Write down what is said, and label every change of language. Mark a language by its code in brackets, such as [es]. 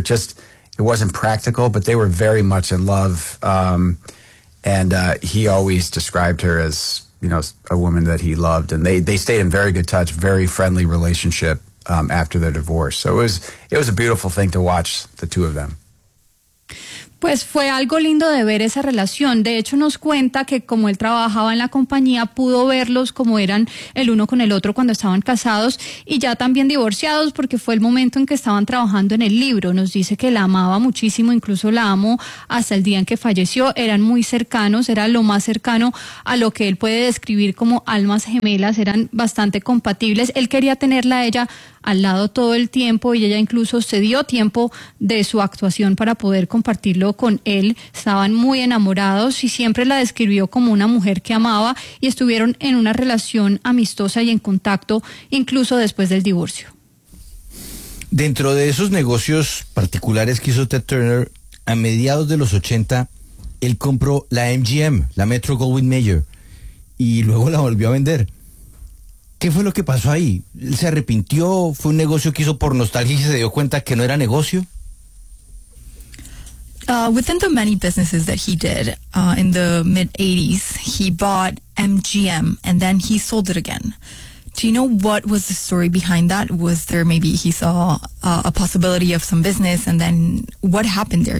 [en] Just, it wasn't practical, but they were very much in love. He always described her as, you know, a woman that he loved, and they stayed in very good touch, very friendly relationship after their divorce. So it was a beautiful thing to watch the two of them. [es] Pues fue algo lindo de ver esa relación. De hecho, nos cuenta que como él trabajaba en la compañía, pudo verlos como eran el uno con el otro cuando estaban casados y ya también divorciados, porque fue el momento en que estaban trabajando en el libro. Nos dice que la amaba muchísimo, incluso la amó hasta el día en que falleció. Eran muy cercanos, era lo más cercano a lo que él puede describir como almas gemelas. Eran bastante compatibles. Él quería tenerla a ella al lado todo el tiempo y ella incluso se dio tiempo de su actuación para poder compartirlo con él. Estaban muy enamorados y siempre la describió como una mujer que amaba y estuvieron en una relación amistosa y en contacto incluso después del divorcio. Dentro de esos negocios particulares que hizo Ted Turner a mediados de los 80, él compró la MGM, la Metro Goldwyn Mayer, y luego la volvió a vender. ¿Qué fue lo que pasó ahí? ¿Él se arrepintió? ¿Fue un negocio que hizo por nostalgia y se dio cuenta que no era negocio? [en] Within the many businesses that he did in the mid-80s, he bought MGM and then he sold it again. Do you know what was the story behind that? Was there maybe he saw a possibility of some business and then what happened there?